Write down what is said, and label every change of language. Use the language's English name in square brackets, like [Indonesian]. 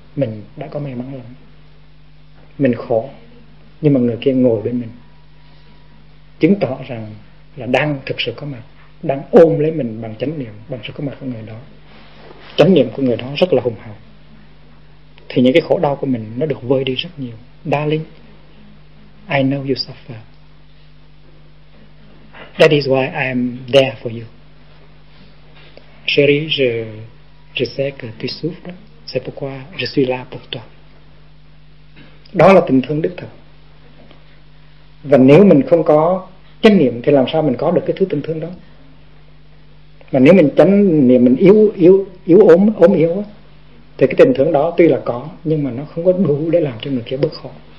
[Vietnamese] Mình đã có may mắn lắm. Mình khổ nhưng mà người kia ngồi bên mình, chứng tỏ rằng là đang thực sự có mặt, đang ôm lấy mình bằng chánh niệm, bằng sự có mặt của người đó. Chánh niệm của người đó rất là hùng hậu, thì những cái khổ đau của mình nó được vơi đi rất nhiều. [English] Darling, I know you suffer. That is why I am there for you. [French] Chérie, je sais que tu souffres. C'est pourquoi je suis là pour toi. [Vietnamese] Đó là tình thương đích thực. Và nếu mình không có chánh niệm thì làm sao mình có được cái thứ tình thương đó? Mà nếu mình chánh niệm mình yếu ốm thì cái tình thương đó tuy là có nhưng mà nó không có đủ để làm cho người kia bớt khổ.